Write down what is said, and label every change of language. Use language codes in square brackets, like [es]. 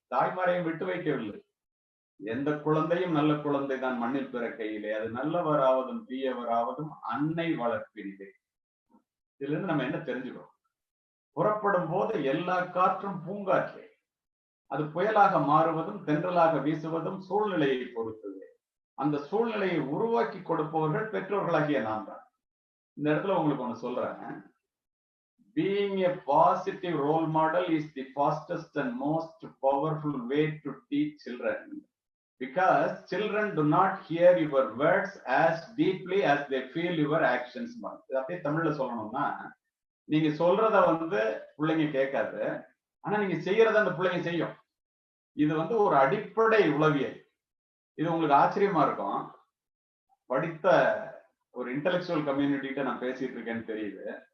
[ta] தாய்மாரையும் விட்டு வைக்கவில்லை. எந்த குழந்தையும் நல்ல குழந்தை தான் மண்ணில் பிறக்கையிலே, அது நல்லவராவதும் தீயவராவதும் அன்னை வளர்ப்பினிலே. இதுல இருந்து நம்ம என்ன தெரிஞ்சுக்கிறோம்? புறப்படும் போது எல்லா காற்றும் பூங்காற்றே, அது புயலாக மாறுவதும் தென்றலாக வீசுவதும் சூழ்நிலையை பொறுத்தது. அந்த சூழ்நிலையை உருவாக்கி கொடுப்பவர்கள் பெற்றோர்களாகிய நாம் தான். இந்த இடத்துல உங்களுக்கு ஒண்ணு சொல்றேன், [en] being a positive role model is the fastest and most powerful way to teach children. because children do not hear your words as deeply as they feel your actions. [ta] இது அப்படியே தமிழ்ல சொல்லணும்னா, நீங்க சொல்றத வந்து பிள்ளைங்க கேட்காது, ஆனா நீங்க செய்யறத அந்த பிள்ளைங்க செய்யும். இது வந்து ஒரு அடிப்படை உளவியல். இது உங்களுக்கு ஆச்சரியமா இருக்கும். படித்த ஒரு இன்டெலெக்சுவல் கம்யூனிட்டிகிட்ட நான் பேசிட்டு இருக்கேன்னு தெரியுது.